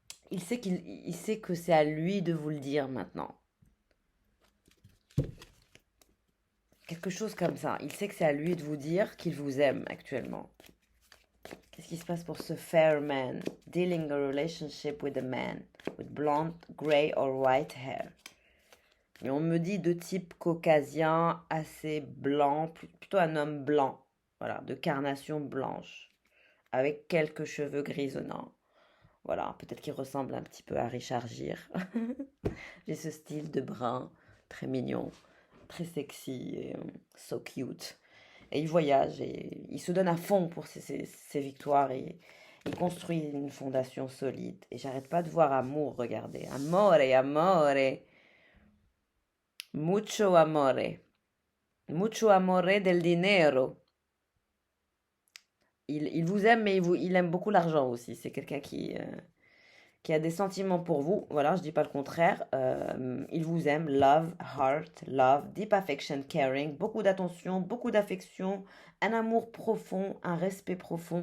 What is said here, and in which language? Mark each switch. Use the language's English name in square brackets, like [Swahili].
[French] Il sait que c'est à lui de vous le dire maintenant. Quelque chose comme ça. Il sait que c'est à lui de vous dire qu'il vous aime actuellement. Qu'est-ce qui se passe pour ce fair man? [English] Dealing a relationship with a man with blonde, gray or white hair. [French] Et on me dit de type caucasien, assez blanc, plutôt un homme blanc. Voilà, de carnation blanche, avec quelques cheveux grisonnants. Voilà, peut-être qu'il ressemble un petit peu à Richard Gere. J'ai ce style de brun, très mignon, très sexy, et, [English] so cute. [French] Et il voyage et il se donne à fond pour ses victoires et il construit une fondation solide. Et j'arrête pas de voir amour, regardez. [Spanish] Amore, amore, mucho amore, mucho amore del dinero. [French] Il vous aime, mais il aime beaucoup l'argent aussi. C'est quelqu'un qui a des sentiments pour vous. Voilà, je dis pas le contraire. Il vous aime. [English] Love, heart, love, deep affection, caring. [French] Beaucoup d'attention, beaucoup d'affection, un amour profond, un respect profond.